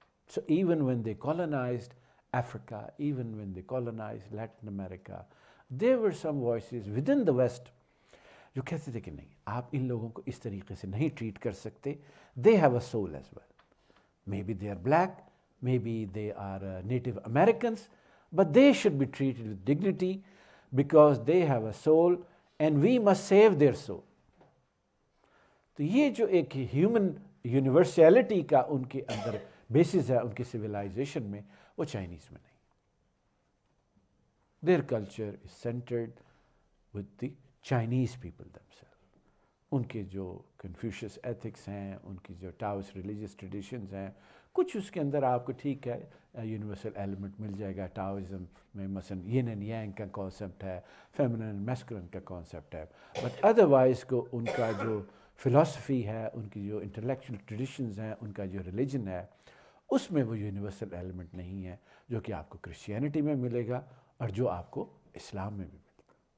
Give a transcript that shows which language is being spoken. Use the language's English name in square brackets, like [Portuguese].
[English] So even when they colonized Africa, even when they colonized Latin America, there were some voices within the West [Urdu] جو کہتے تھے کہ نہیں, آپ ان لوگوں کو اس طریقے سے نہیں ٹریٹ کر سکتے. [English] They have a soul as well. Maybe they are black, maybe they are Native Americans, but they should be treated with dignity because they have a soul and we must save their soul. [Urdu] تو یہ جو ایک human یونیورسیلٹی کا ان کے اندر basis ہے ان کی civilisation میں, وہ چائنیز میں نہیں. [English] Their culture is centered with the Chinese people themselves. [Urdu] ان کے جو کنفیوشس ایتھکس ہیں, ان کی جو ٹاؤس ریلیجیس ٹریڈیشنز ہیں, کچھ اس کے اندر آپ کو ٹھیک ہے یونیورسل ایلیمنٹ مل جائے گا. ٹاؤزم میں مثلا ین اینڈ یانگ کا کانسیپٹ ہے, فیمنن اینڈ میسکولن کا کانسیپٹ ہے, بٹ ادروائز کو ان کا جو فلاسفی ہے, ان کی جو انٹلیکچوئل ٹریڈیشنز ہیں, ان کا جو ریلیجن ہے, اس میں وہ یونیورسل ایلیمنٹ نہیں ہے جو کہ آپ کو کرسچینٹی میں ملے گا اور جو آپ کو اسلام میں بھی ملے گا.